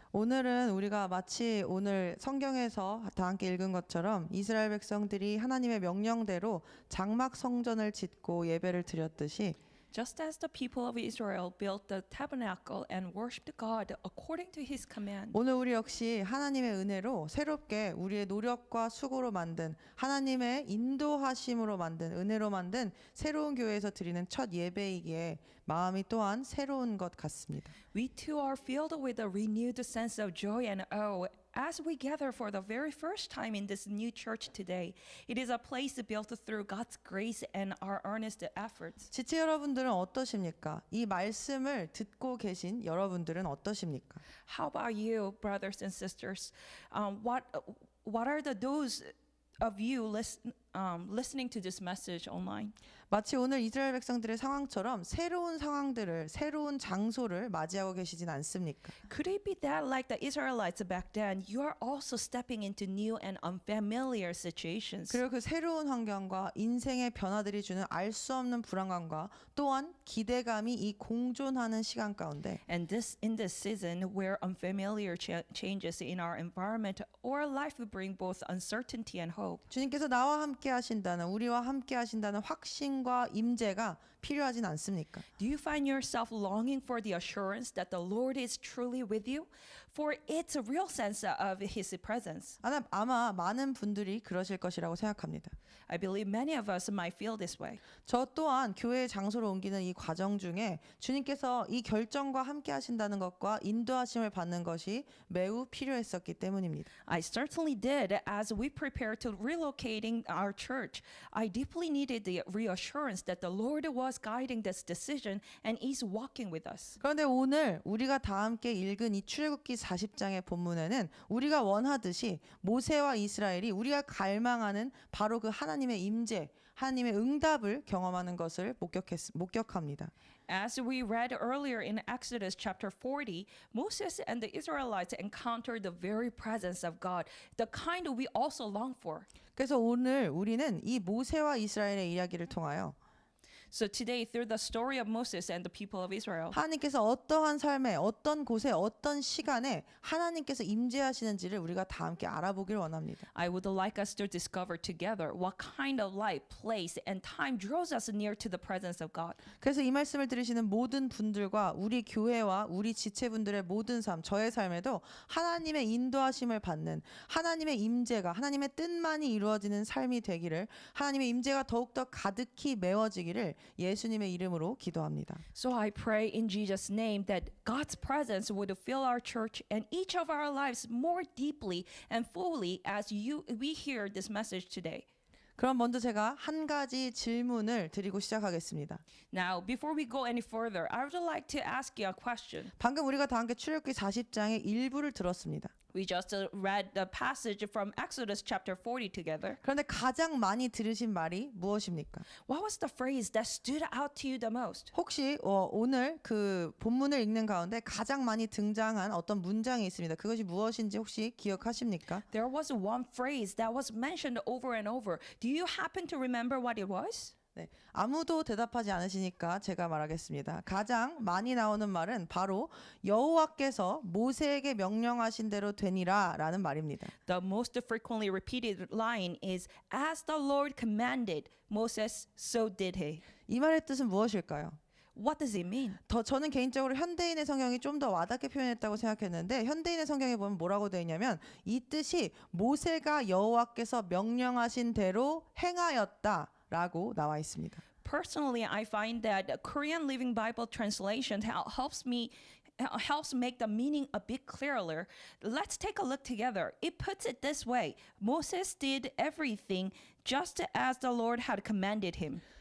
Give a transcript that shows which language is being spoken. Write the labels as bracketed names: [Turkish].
[Korean] 오늘은 우리가 마치 오늘 성경에서 다 함께 읽은 것처럼 이스라엘 백성들이 하나님의 명령대로 장막 성전을 짓고 예배를 드렸듯이 [English] Just as the people of Israel built the tabernacle and worshipped God according to his command, [Korean] 오늘 우리 역시 하나님의 은혜로 새롭게 우리의 노력과 수고로 만든 하나님의 인도하심으로 만든 은혜로 만든 새로운 교회에서 드리는 첫 예배이기에 마음이 또한 새로운 것 같습니다. [English] we too are filled with a renewed sense of joy and awe as we gather for the very first time in this new church today. It is a place built through God's grace and our earnest efforts. [Korean] 지체 여러분들은 어떠십니까? 이 말씀을 듣고 계신 여러분들은 어떠십니까? [English] How about you, brothers and sisters? What are those of you listening to this message online? [Korean] 마치 오늘 이스라엘 백성들의 상황처럼 새로운 상황들을 새로운 장소를 맞이하고 계시진 않습니까? [English] Could it be that, like the Israelites back then, you are also stepping into new and unfamiliar situations? [Korean] 그리고 그 새로운 환경과 인생의 변화들이 주는 알 수 없는 불안감과 또한 기대감이 이 공존하는 시간 가운데 [English] And in this season, where unfamiliar changes in our environment or life bring both uncertainty and hope, [Korean] 주님께서 나와 함께 하신다는 우리와 함께 하신다는 확신과 임재가 필요하진 않습니까? [English] do you find yourself longing for the assurance that the Lord is truly with you? For it's a real sense of His presence. [Korean] 아마 많은 분들이 그러실 것이라고 생각합니다. [English] I believe many of us might feel this way. [Korean] 저 또한 교회의 장소로 옮기는 이 과정 중에 주님께서 이 결정과 함께 하신다는 것과 인도하심을 받는 것이 매우 필요했었기 때문입니다. [English] I certainly did. As we prepared to relocating our church, I deeply needed the reassurance that the Lord was guiding this decision and is walking with us. [Korean] 그런데 오늘 우리가 다 함께 읽은 이 출애굽기 40장의 본문에는 우리가 원하듯이 모세와 이스라엘이 우리가 갈망하는 바로 그 하나님의 임재, 하나님의 응답을 경험하는 것을 목격합니다. [English] As we read earlier in Exodus chapter 40, Moses and the Israelites encountered the very presence of God, the kind we also long for. [Korean] 그래서 오늘 우리는 이 모세와 이스라엘의 이야기를 통하여 [English] So today, through the story of Moses and the people of Israel, [Korean] 하나님께서 어떠한 삶에 어떤 곳에 어떤 시간에 하나님께서 임재하시는지를 우리가 다 함께 알아보기를 원합니다. [English] I would like us to discover together what kind of light, place, and time draws us near to the presence of God. [Korean] 그래서 이 말씀을 들으시는 모든 분들과 우리 교회와 우리 지체분들의 모든 삶, 저의 삶에도 하나님의 인도하심을 받는 하나님의 임재가 하나님의 뜻만이 이루어지는 삶이 되기를 하나님의 임재가 더욱더 가득히 메워지기를 예수님의 이름으로 기도합니다. [English] So I pray in Jesus' name that God's presence would fill our church and each of our lives more deeply and fully as we hear this message today. [Korean] 그럼 먼저 제가 한 가지 질문을 드리고 시작하겠습니다. [English] Now, before we go any further, I would like to ask you a question. [Korean] 방금 우리가 다 함께 출애굽기 40장의 일부를 들었습니다. [English] We just read the passage from Exodus chapter 40 together. [Korean] 그런데 가장 많이 들으신 말이 무엇입니까? [English] What was the phrase that stood out to you the most? [Korean] 혹시 오늘 그 본문을 읽는 가운데 가장 많이 등장한 어떤 문장이 있습니다. 그것이 무엇인지 혹시 기억하십니까? [English] There was one phrase that was mentioned over and over. Do you happen to remember what it was? [Korean] 네, 아무도 대답하지 않으시니까 제가 말하겠습니다. 가장 많이 나오는 말은 바로 여호와께서 모세에게 명령하신 대로 되니라라는 말입니다. [English] The most frequently repeated line is, as the Lord commanded Moses, so did he. [Korean] 이 말의 뜻은 무엇일까요? [English] What does it mean? [Korean] 저는 개인적으로 현대인의 성경이 좀 더 와닿게 표현했다고 생각했는데 현대인의 성경에 보면 뭐라고 되어 있냐면 이 뜻이 모세가 여호와께서 명령하신 대로 행하였다라고 나와 있습니다. [English] Personally, I find that Korean Living Bible translation helps make the meaning a bit clearer. Let's take a look together. It puts it this way. Moses did everything just as the Lord had commanded him.